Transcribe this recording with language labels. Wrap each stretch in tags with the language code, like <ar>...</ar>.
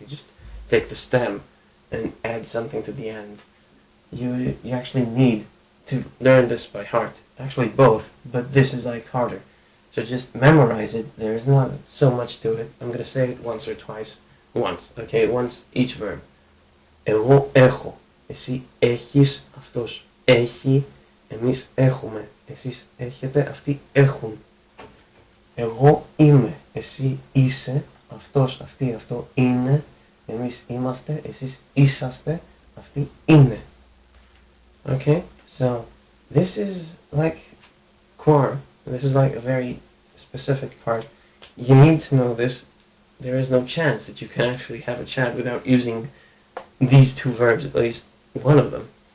<en>You just take the stem and add something to the end. You actually need to learn this by heart. Actually both, but this is like harder. So just memorize it. There's not so much to it. I'm going to say it once or twice. Once, okay? Once each verb.</en> <el>Εγώ έχω, εσύ έχεις, αυτός έχει, εμείς έχουμε, εσείς έχετε, αυτοί έχουν. Εγώ είμαι, εσύ είσαι, αυτός, αυτή, αυτό είναι, εμείς είμαστε, εσείς είσαστε, αυτοί είναι.</el> <en>Okay, so this is like core. This is like a very specific part, you need to know this. There is no chance that you can actually have a chat without using these two verbs, at least one of them.</en>